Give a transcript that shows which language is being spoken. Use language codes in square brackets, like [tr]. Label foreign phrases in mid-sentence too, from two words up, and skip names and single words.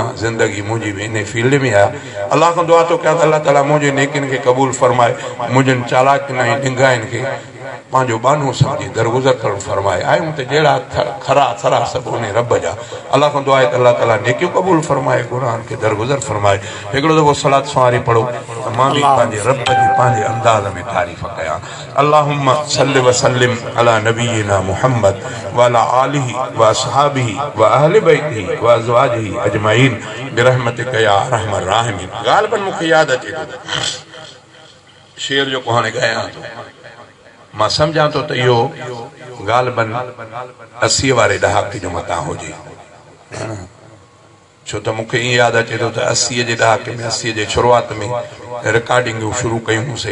[sd] ज़िंदगी मुंहिंजी बि इन फील्ड में आहे। अलाह खां दुआ थो कयां त अलाह ताला मुंहिंजे नेकिन खे क़बूल फरमाए, मुंहिंजनि चालाकियुनि ऐं ॾिंगाइनि खे पंहिंजो बानो सम्झी दरगुज़र करणु फरमाए। आहियूं त जहिड़ा खरा सरा सभु उन रब जा। अलाह खां दुआ आहे त अलाह ताला नेकियूं क़बूल फरमाए, गुनाहनि खे दरगुज़र फरमाए। हिकिड़ो दफ़ो सलात सवारी पढ़ो त मां बि पंहिंजे रब जी पंहिंजे अंदाज़ में तारीफ़ कयां। [ar] اللهم صل وسلم على نبينا محمد وعلى آله وأصحابه وأهل بيته وأزواجه أجمعين برحمتك يا أرحم الراحمين. [sd] ग़ालिबन मूंखे यादि अचे थो शेर जेको हाणे ॻायां थो, मां सम्झां थो त इहो ग़ालिबन 80 वारे ॾहाके जो मथां हुजे। छो त मूंखे ईअं यादि अचे थो त 80 जे ॾहाके में, 80 जे शुरूआत में रिकॉर्डिंगूं शुरू कयूंसीं।